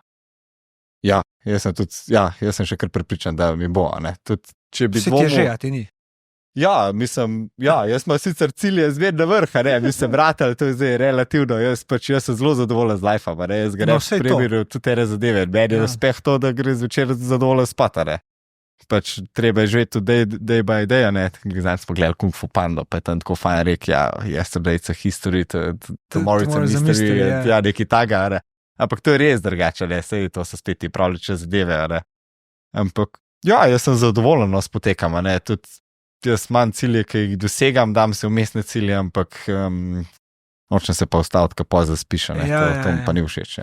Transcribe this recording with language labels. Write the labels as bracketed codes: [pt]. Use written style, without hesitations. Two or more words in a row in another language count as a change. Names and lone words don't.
[sl] Ja, jaz sem še kar prepričan, da mi bo, Tudi, če bi dvomil... Se ti je že, a ti ni? Ja, jaz imam sicer cilje zmerno na vrh, mislim, ratal, to je zdaj relativno, jaz sem zelo zadovoljen z lifeom, jaz grem preveril tudi te zadeve, meni je uspeh to, da gre zvečer zadovoljen spat, Pač treba je živeti [en] day by day, [sl] Zdaj smo gledali Kung Fu Panda, pa je tam tako fajn rekel, [en] yesterday it's a history, tomorrow it's a mystery, [sl] nekaj taga, Ampak to je res drugače, sej to so spet ti pravliče zadeve, Ampak, jaz sem zadovoljen s potekam, tudi jaz imam cilje, ki jih dosegam, dam se vmesne cilje, ampak nočem se pa ustaviti, ko zaspišem, to mi pa ni všeč,